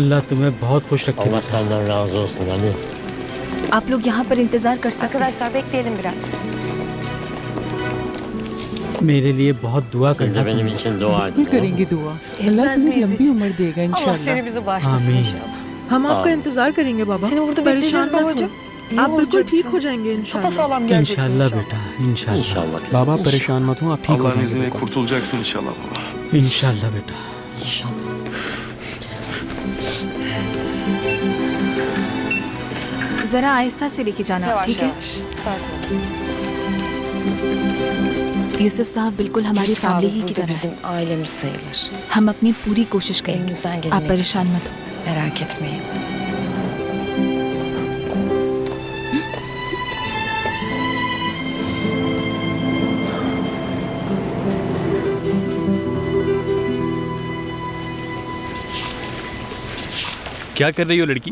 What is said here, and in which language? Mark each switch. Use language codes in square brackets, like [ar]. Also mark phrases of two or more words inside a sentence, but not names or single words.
[hi] अल्लाह तुम्हें बहुत खुश रखे। [tr] Allah senden razı olsun Ali. [hi] आप लोग यहाँ पर इंतजार कर सकते हैं। [tr] Arkadaşlar bekleyelim biraz. [hi] मेरे लिए बहुत दुआ [tr] Siz de [hi] करना [tr] benim [hi] तुम। [tr] için dua [hi] बिल्कुल [tr] edin. [hi] करेंगे दुआ। अल्लाह तुम्हें लंबी उम्र देगा इंशाल्लाह। [tr] bizi bağışlasın [hi] आमीन। [tr] inşallah. [hi] हम आपका हाँ। इंतजार करेंगे बाबा, [tr] Seni burada [hi] परेशान [tr] bekleyeceğiz [hi] मत [tr] babacığım. [hi] हो, आप बिल्कुल ठीक हो जाएंगे इंशाल्लाह। [tr] Sapasağlam geleceksin [hi] इंशाल्लाह बेटा, इंशाल्लाह। [tr] İnşallah. kızım, [hi] बाबा [tr] inşallah. [hi] परेशान मत हो, आप ठीक हो [tr] Allah'ın [hi] जाएंगे [tr] izniyle [hi] बेटा। [tr] kurtulacaksın inşallah baba. [hi] इंशाल्लाह बेटा। [tr] İnşallah. [hi] जरा आहिस्ता से लेके जाना, ठीक है? यूसुफ साहब बिल्कुल हमारी फैमिली ही की तरह है। [tr] ailemiz sayılır. [hi] हम अपनी पूरी कोशिश करेंगे, [tr] Elimizden geleni [hi] आप परेशान मत हो। [tr] Merak etmeyin. [hi] क्या कर रही हो लड़की?